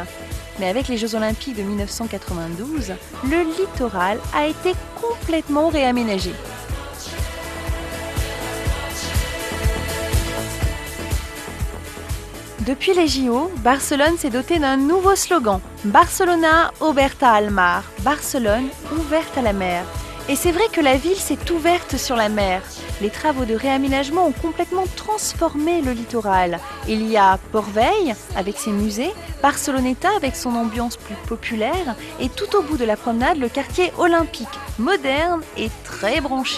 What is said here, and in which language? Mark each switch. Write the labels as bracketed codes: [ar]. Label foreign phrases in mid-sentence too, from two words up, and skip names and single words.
[fr] Mais avec les Jeux Olympiques de 1992, le littoral a été complètement réaménagé. Depuis les JO, Barcelone s'est dotée d'un nouveau slogan, [ca] Barcelona oberta al mar, [fr] Barcelone ouverte à la mer. Et c'est vrai que la ville s'est ouverte sur la mer. Les travaux de réaménagement ont complètement transformé le littoral. Il y a Port-Veille avec ses musées, Barceloneta avec son ambiance plus populaire et tout au bout de la promenade, le quartier olympique, moderne et très branché.